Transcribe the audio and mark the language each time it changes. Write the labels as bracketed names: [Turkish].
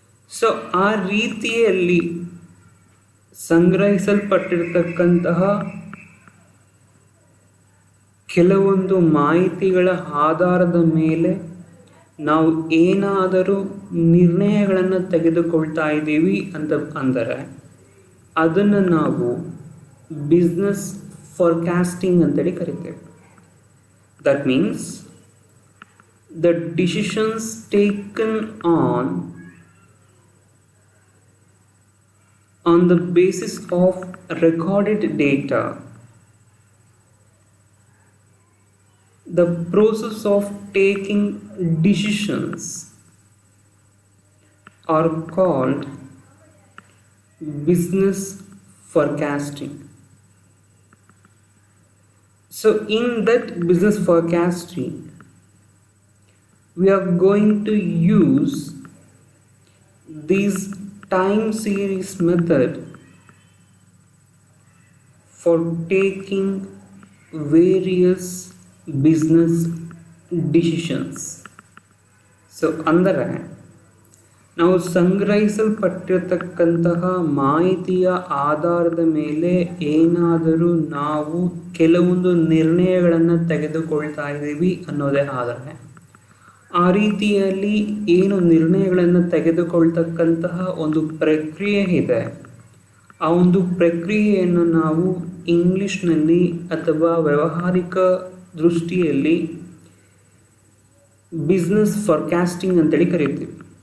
[Kannada] So ಆ ರೀತಿಯಲ್ಲಿ ಸಂಗ್ರಹಿಸಲ್ಪಟ್ಟಿರ್ತಕ್ಕಂತಹ ಕೆಲವೊಂದು ಮಾಹಿತಿಗಳ ಆಧಾರದ ಮೇಲೆ ನಾವು ಏನಾದರೂ ನಿರ್ಣಯಗಳನ್ನು ತೆಗೆದುಕೊಳ್ತಾ ಇದ್ದೀವಿ ಅಂತ ಅಂದರೆ ಅದನ್ನು ನಾವು ಬಿಸ್ನೆಸ್ ಫಾರ್ಕಾಸ್ಟಿಂಗ್ ಅಂತೇಳಿ ಕರಿತೇವೆ. [English] That means the decisions taken on on the basis of recorded data. The process of taking decisions are called business forecasting. So in that business forecasting, we are going to use this time series method for taking various business decisions. [Kannada] So ಅಂದರೆ ನಾವು ಸಂಗ್ರಹಿಸಲ್ಪಟ್ಟಿರತಕ್ಕಂತಹ ಮಾಹಿತಿಯ ಆಧಾರದ ಮೇಲೆ ಏನಾದರೂ ನಾವು ಕೆಲವೊಂದು ನಿರ್ಣಯಗಳನ್ನು ತೆಗೆದುಕೊಳ್ತಾ ಇದ್ದೀವಿ ಅನ್ನೋದೇ ಆದರೆ ಆ ರೀತಿಯಲ್ಲಿ ಏನು ನಿರ್ಣಯಗಳನ್ನು ತೆಗೆದುಕೊಳ್ತಕ್ಕಂತಹ ಒಂದು ಪ್ರಕ್ರಿಯೆ ಇದೆ, ಆ ಒಂದು ಪ್ರಕ್ರಿಯೆಯನ್ನು ನಾವು ಇಂಗ್ಲಿಷ್ನಲ್ಲಿ ಅಥವಾ ವ್ಯಾವಹಾರಿಕ ದೃಷ್ಟಿಯಲ್ಲಿ ಬಿಸ್ನೆಸ್ ಫಾರ್ಕಾಸ್ಟಿಂಗ್ ಅಂತೇಳಿ ಕರಿತೀವಿ.